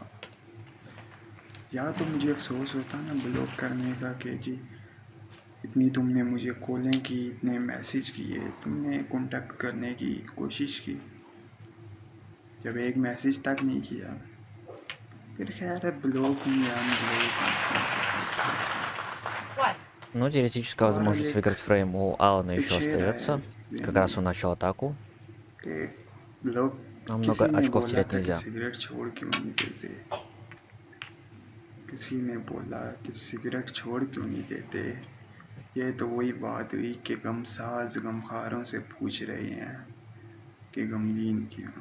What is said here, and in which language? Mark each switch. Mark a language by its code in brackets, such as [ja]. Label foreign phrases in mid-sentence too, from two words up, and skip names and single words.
[hi] या तो मुझे अफसोस होता ना ब्लॉक करने का कि जी इतनी तुमने मुझे कॉलें की, इतने मैसेज किए, तुमने कांटेक्ट करने की कोशिश की, जब एक मैसेज तक नहीं किया, फिर खैर है ब्लॉक हूँ या अनब्लॉक। [ru] Ну, теоретическая возможность выиграть фрейм у Алана [hi] एक [ru] еще [hi] शेर [ru] остается. [hi] है [ru] Как раз он начал атаку. [hi] कि लोग [ru] Нам много [hi] किसी ने [ru] очков [hi] बोला [ru] терять [hi] था कि [ru] нельзя. [hi] सिगरेट छोड़ क्यों नहीं देते, किसी ने बोला कि सिगरेट छोड़ क्यों नहीं देते। ये तो वही बात हुई कि गमसाज गमखारों से पूछ रहे हैं कि गमगीन क्यों।